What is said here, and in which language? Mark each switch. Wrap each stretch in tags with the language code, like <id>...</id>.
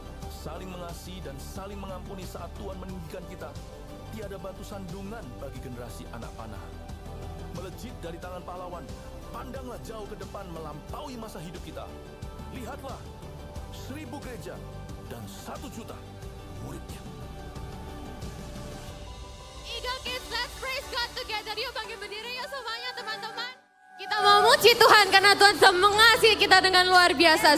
<id>Saling mengasihi dan saling mengampuni saat Tuhan meninggikan kita. Tiada batu sandungan bagi generasi anak panah. Melejit dari tangan pahlawan, pandanglah jauh ke depan melampaui masa hidup kita. Lihatlah, 1000 gereja dan 1 juta muridnya.</id> <en>Eagle Kids, let's praise God together.</en> <id>Yuk bangkit berdiri yuk semuanya teman-teman. Kita mau memuji Tuhan karena Tuhan sudah mengasihi kita dengan luar biasa.</id>